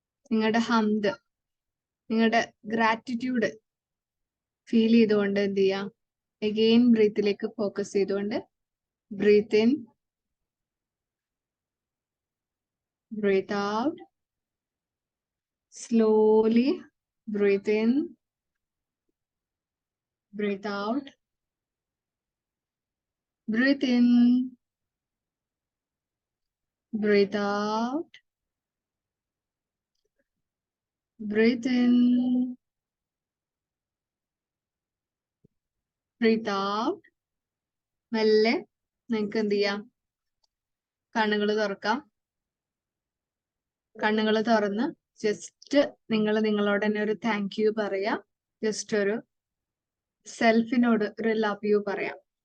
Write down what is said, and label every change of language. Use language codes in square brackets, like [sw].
[ml] നിങ്ങളുടെ ഹംദ്, നിങ്ങളുടെ ഗ്രാറ്റിറ്റ്യൂഡ് ഫീൽ ചെയ്തുകൊണ്ട് എന്ത് ചെയ്യാം, അഗെയിൻ ബ്രീത്തിലേക്ക് ഫോക്കസ് ചെയ്തുകൊണ്ട് breath in, breath out. [en] Slowly breathe in, breathe out, breathe in, breathe out, breathe in, breathe out. [ml] മെല്ലെ നിങ്ങൾക്ക് എന്ത് ചെയ്യാം, കണ്ണുകൾ തുറക്കാം. കണ്ണുകൾ തുറന്ന് ജസ്റ്റ് നിങ്ങളോട് തന്നെ ഒരു താങ്ക് യു പറയാം. ജസ്റ്റ് ഒരു സെൽഫിനോട് ഒരു ലവ് യു പറയാം.